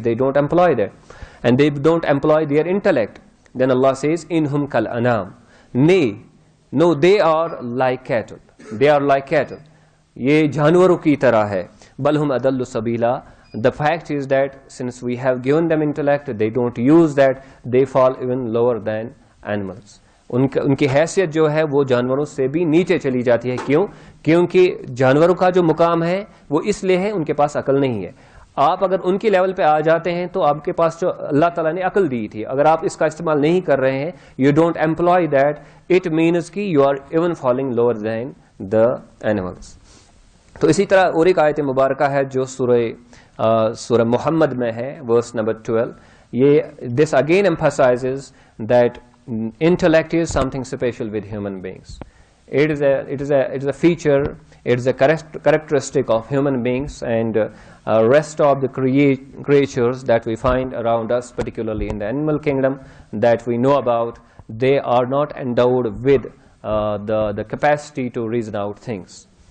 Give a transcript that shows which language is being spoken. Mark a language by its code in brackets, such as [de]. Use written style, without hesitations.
[en] They don't employ that, and they don't employ their intellect. Then Allah says, [ar] إِنْهُمْ كَالْأَنَامِ. [en] Nay, No, they are like cattle. They are like cattle. [ur] یہ جانوروں کی طرح ہے. [ar] بل ہم اضل سبیلا. [en] The fact is that since we have given them intellect, they don't use that. They fall even lower than animals. [ur] ان کی حیثیت جو ہے وہ جانوروں سے بھی نیچے چلی جاتی ہے. کیوں؟ کیونکہ جانوروں کا جو مقام ہے وہ اس لیے ہے ان کے پاس عقل نہیں ہے. آپ اگر ان کی لیول پہ آ جاتے ہیں تو آپ کے پاس جو اللہ تعالیٰ نے عقل دی تھی اگر آپ اس کا استعمال نہیں کر رہے ہیں, [en] you don't employ that, it means [ur] کہ [en] You are even falling lower than the animals. [ur] تو اسی طرح اور ایک آیت مبارکہ ہے جو سورہ محمد میں ہے, ورس نمبر 12. [en] یہ this again emphasizes that intellect is something special with human beings. It is a feature, it is a characteristic of human beings, and rest of the creatures that we find around us, particularly in the animal kingdom that we know about, they are not endowed with the capacity to reason out things.